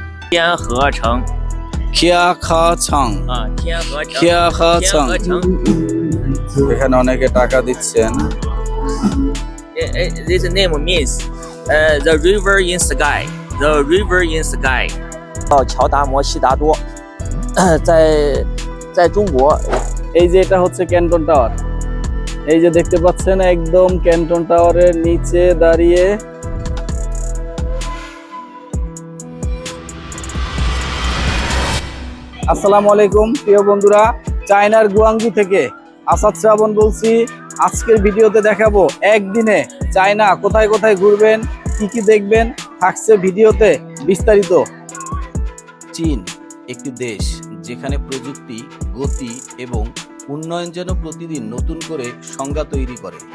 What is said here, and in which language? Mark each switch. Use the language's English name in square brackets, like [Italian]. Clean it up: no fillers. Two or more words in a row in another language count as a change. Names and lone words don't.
[Chinese] 天河城天河城天河城天河天河城城。 [Bangla] এখানে অনেকে টাকা দিচ্ছেন [English] This name means the river in sky. The river in sky. [Chinese] 到乔达摩悉达多，在中国 [Bangla] এই যে এটা হচ্ছে ক্যান্টন টাওয়ার এই যে দেখতে পাচ্ছেন একদম ক্যান্টন টাওয়ারের নিচে দাঁড়িয়ে আসসালামু আলাইকুম প্রিয় বন্ধুরা চায়নার গুয়াংজু থেকে আসাদ শ্রাবণ বলছি আজকের ভিডিওতে দেখাবো একদিনে চায়না কোথায় কোথায় ঘুরবেন কি দেখবেন থাকছে ভিডিওতে বিস্তারিত চীন একটি দেশ যেখানে প্রযুক্তি গতি এবং উন্নয়ন যেন প্রতিদিন নতুন করে সংজ্ঞা তৈরি করে